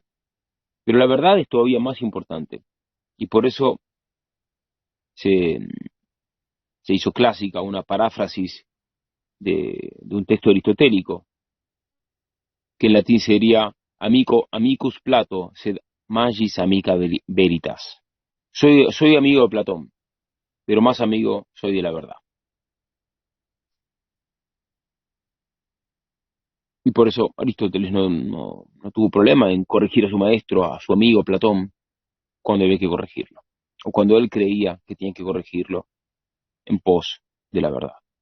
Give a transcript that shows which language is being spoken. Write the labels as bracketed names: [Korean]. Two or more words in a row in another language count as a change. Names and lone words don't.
[Spanish] Pero la verdad es todavía más importante. Y por eso se, se hizo clásica una paráfrasis de un texto aristotélico, que en latín sería [Latin] amicus Plato, sed magis amica veritas. [Spanish] Soy amigo de Platón, pero más amigo soy de la verdad. Y por eso Aristóteles no tuvo problema en corregir a su maestro, a su amigo Platón, cuando había que corregirlo, o cuando él creía que tenía que corregirlo en pos de la verdad.